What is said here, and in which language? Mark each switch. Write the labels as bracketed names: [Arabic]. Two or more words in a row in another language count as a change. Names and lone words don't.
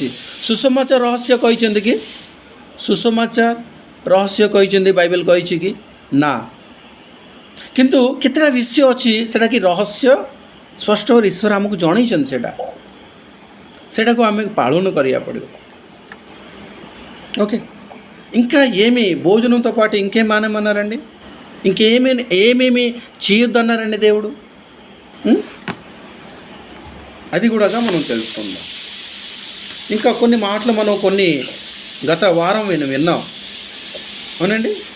[Odia] ସୁସମାଚାର ରହସ୍ୟ କହିଛନ୍ତି କି? ସୁସମାଚାର ରହସ୍ୟ କହିଛନ୍ତି ବାଇବେଲ୍ କହିଛି କି? ନା। କିନ୍ତୁ କେତେଟା ବିଷୟ ଅଛି ସେଇଟାକି ରହସ୍ୟ ସ୍ପଷ୍ଟ ଭାବରେ ଈଶ୍ୱର ଆମକୁ ଜଣେଇଛନ୍ତି। ସେଇଟାକୁ ଆମେ ପାଳନ କରିବାକୁ పడిବ। [Telugu] ఓకే, ఇంకా ఏమి భోజనంతో పాటు ఇంకేమన్నారండి? ఏమేమి చేయొద్దన్నారండి దేవుడు? అది కూడా మనం తెలుసుకుందాం. ఇంకా కొన్ని మాటలు మనం గత వారం విన్నాం అవునండి.